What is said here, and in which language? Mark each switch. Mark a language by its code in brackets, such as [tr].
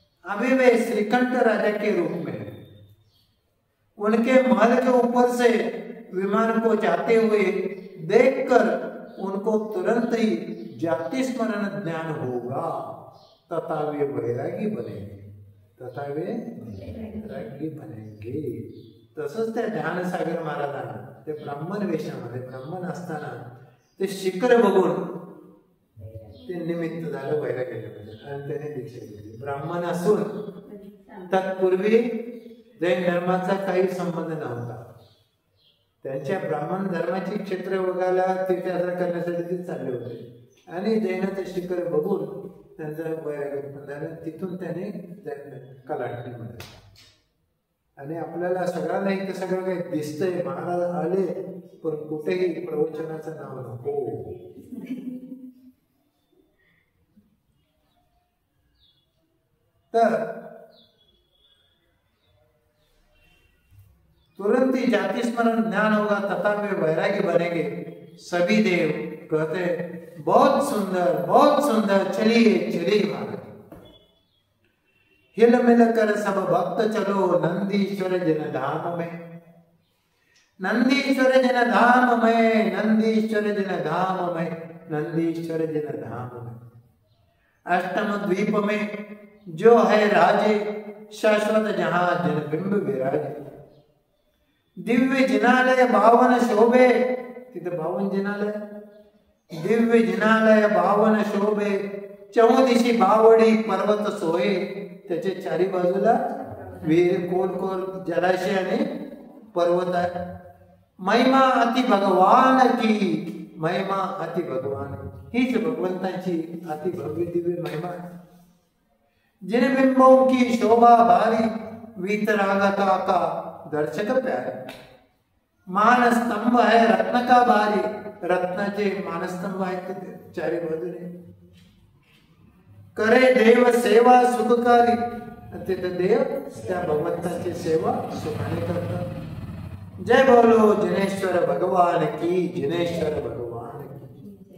[hi] अभी वे श्रीकंठ राजा के रूप में है। उनके महल के ऊपर से विमान को जाते हुए देखकर उनको तुरंत ही जाति स्मरण ज्ञान होगा, तथा वे वैरागी बनेंगे, तथा वे वैरागी बनेंगे। [mr] तसंच त्या ध्यानसागर महाराजांना ते ब्राह्मण वेशामध्ये, ब्राह्मण असताना ते शिखर बघून ते निमित्त झालं वैराग्यामध्ये आणि त्याने दीक्षा घेतली। ब्राह्मण असून तत्पूर्वी जैन धर्माचा काही संबंध नव्हता। त्यांच्या ब्राह्मण धर्माची क्षेत्र बघायला, तीर्थयात्रा करण्यासाठी ते चालले होते आणि जैनाचे शिखर बघून त्यांचं वैराग्य झालं। तिथून त्याने कलाटणी मिळाली आणि आपल्याला सगळ्यांना इथे सगळं काही दिसतंय, महाराज आले पण कुठेही प्रवचनाचं नाव नको। [hi] तर तुरंत ही जाति स्मरण ज्ञान होगा, तथा वे वैरागी बनेंगे। सभी देव कहते, बहुत सुंदर, चलिए चलिए महाराज। हिल मिल कर सब भक्त चलो नंदीश्वर जन धाम में, नंदीश्वर जन धाम में, नंदीश्वर जन धाम में, नंदीश्वर जन धाम में। अष्टम द्वीप में जो है राजे, शाश्वत जहां जन बिंब विराजे। दिव्य जिनालय 52 शोभे, [mr] तिथे 52 जिनालय, [hi] दिव्य जिनालय 52 शोभे, चौदिशी बावडी पर्वत सोये, [mr] त्याचे चारी बाजूला विहीर, कोल जलाशय आणि पर्वत आहे। [hi] महिमा अति भगवान की, महिमा अति भगवान, [mr] हीच भगवंताची अति भव्य दिव्य महिमा आहे। [hi] जिन बिंबों की शोभा भारी, वीतरागता का दर्शक प्यारे। मानस्तंभ है रत्न का भारी, [mr] रत्नाचे मानस्तंभ आहेत चारी बाजूने। [hi] करे देव सेवा सुखकारी, [mr] तिथे देव त्या भगवंताची सेवा सुखाने करतात। [hi] जय बोलो जिनेश्वर भगवान की, जिनेश्वर भगवान की।